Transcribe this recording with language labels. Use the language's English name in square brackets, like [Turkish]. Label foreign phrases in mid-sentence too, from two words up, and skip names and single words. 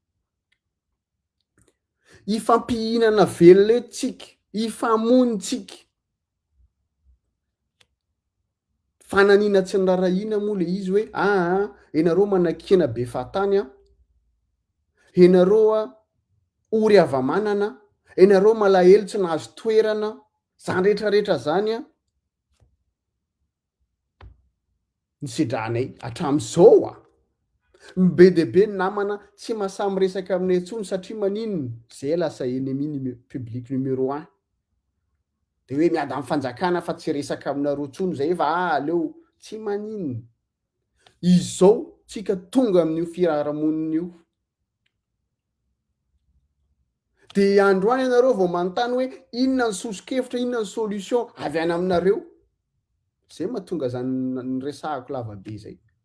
[Malagasy] ifampihinana velona etsika ifamonitsika fananina tsy nirarahina moa le izy hoe enareo manakena be fatany a enareo a ory avamanana enareo malahelo tsy nahazo toerana zany rehetrarehetra zany a ny sidranay hatram'izao a be debe ny namana tsy mahasamy resaka aminay antsony satria maninony zay lasa [French] ennemi public numéro 1 [Malagasy] de hoe miady amy fanjakana fa tsy resaka aminareo tsony zay efa aleo tsy maninony izao tsika tonga amin'io firarahamonina io de androany ianareo vao manontany hoe inona ny sosokevitra inona ny solution avy any aminareo zay mahatonga zany ny resahako lavabe zay